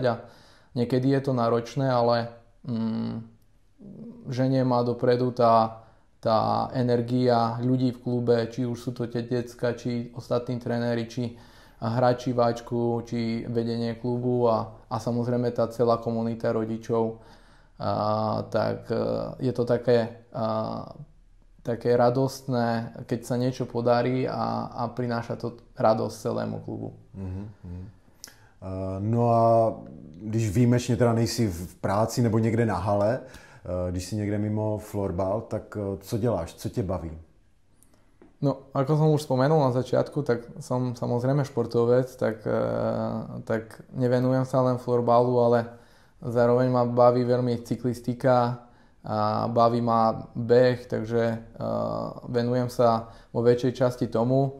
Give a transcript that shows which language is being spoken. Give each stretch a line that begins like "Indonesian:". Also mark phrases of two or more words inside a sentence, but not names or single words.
Slovak: A niekedy je to náročné, ale ženie ma dopredu tá energia ľudí v klube, či už sú to tie decka, či ostatní tréneri, či hráči váčku, či vedenie klubu a samozrejme tá celá komunita rodičov. Tak je to také radostné, keď sa niečo podarí a prináša to radosť celému klubu.
Czech: No a když výjimečně teda nejsi v práci nebo někde na hale, když si někde mimo florbal, tak co děláš? Co tě baví? No,
Slovak: ako som už spomenul na začiatku, tak som samozrejme športovec, tak nevenujem sa len florbalu, ale zároveň ma baví veľmi cyklistika a baví ma beh, takže venujem sa vo väčšej časti tomu.